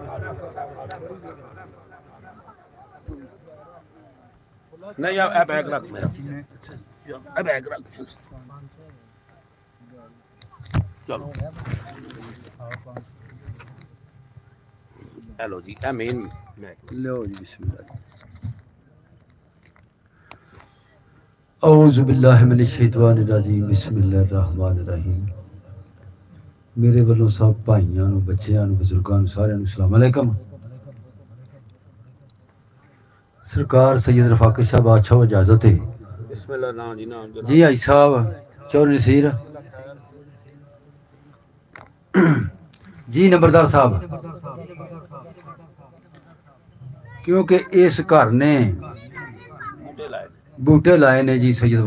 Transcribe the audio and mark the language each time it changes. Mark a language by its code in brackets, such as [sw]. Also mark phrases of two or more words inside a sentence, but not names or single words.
[pa] نہیں یار اے بیگ رکھ میرا اے بیگ رکھ چلو ہیلو جی اے مین لو جی بسم اللہ. [ar] أعوذ بالله من الشيطان الرجيم بسم الله الرحمن الرحيم. [pa] میرے والوں سب بھائیوں نوں بچوں نوں بزرگوں نوں ساریاں نوں [ar] السلام عليكم. [pa] سرکار سید رفاق شاہ بادشاہ اجازت ہے بسم اللہ۔ نام جی نام جی آئی صاحب چودھری نصیر جی نمبردار صاحب کیونکہ اس گھر نے بوٹے لائے نے جی سید